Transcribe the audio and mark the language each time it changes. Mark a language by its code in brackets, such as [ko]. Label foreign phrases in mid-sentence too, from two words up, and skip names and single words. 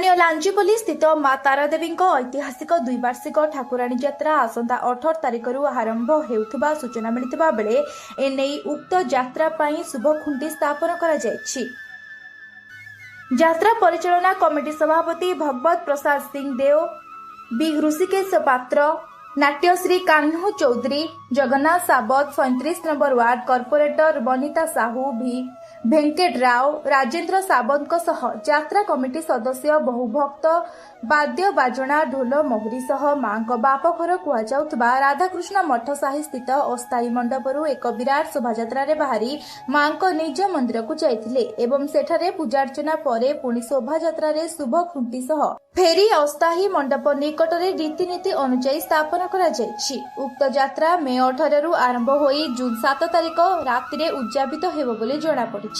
[or] କାଞ୍ଚିପଲ୍ଲୀ ସ୍ଥିତ ମା' ତାରାଦେବୀ ଐତିହାସିକ ଦ୍ୱିବାର୍ଷିକ ଠାକୁରାଣୀ ଯାତ୍ରା ଆସନ୍ତା 18 ତାରିଖ ଆରମ୍ଭ ହେଉଥିବା ସୂଚନା ମିଳିଥିବା ବେଳେ ଏଣେ ଉକ୍ତ ଯାତ୍ରା ପାଇଁ ଶୁଭ ଖୁଣ୍ଟି ସ୍ଥାପନ କରା ଯାଇଛି। ଯାତ୍ରା ପରିଚାଳନା କମିଟି ସଭାପତି ଭଗବତ ପ୍ରସାଦ ସିଂହ ଦେଓ, ବି ଋଷିକେଶ ପାତ୍ର, ନାଟ୍ୟଶ୍ରୀ କାହ୍ନୁ ଚୌଧୁରୀ, ଜଗନ୍ନାଥ ସାବତ, 37 ନମ୍ବର [en] ward corporator [or] ବନିତା ସାହୁ, ଭି ଭେଙ୍କଟ ରାଓ, ରାଜେନ୍ଦ୍ର ସାବନ୍ତ ଯାତ୍ରା କମିଟି ସଦସ୍ୟ ବହୁ ଭକ୍ତ ବାଦ୍ୟ ବାଜଣା ଢୋଲ ମହୁରୀ ସହ ମା' ବାପଘର କୁହାଯାଉଥିବା ରାଧାକୃଷ୍ଣ ମଠ ସାହି ସ୍ଥିତ ଅସ୍ଥାୟୀ ମଣ୍ଡପରୁ ଏକ ବିରାଟ ଶୋଭାଯାତ୍ରା ବାହାରି ମା' ନିଜ ମନ୍ଦିର କୁ ଯାଇଥିଲେ ଏବଂ ସେଠାରେ ପୂଜାର୍ଚ୍ଚନା ପରେ ପୁଣି ଶୋଭାଯାତ୍ରା ଶୁଭ ଖୁଣ୍ଟି ସହ ଫେରି ଅସ୍ଥାୟୀ ମଣ୍ଡପ ନିକଟରେ ରୀତିନୀତି ଅନୁସାର ସ୍ଥାପନ କରା ଯାଇଛି। ଉକ୍ତ ଯାତ୍ରା ମେ 18 ରୁ ଆରମ୍ଭ ହୋଇ ଜୁନ 7 ତାରିଖ ରାତି ଉଦ୍ୟାପିତ ହେବ ବୋଲି ଜଣା ପଡ଼ିଛି।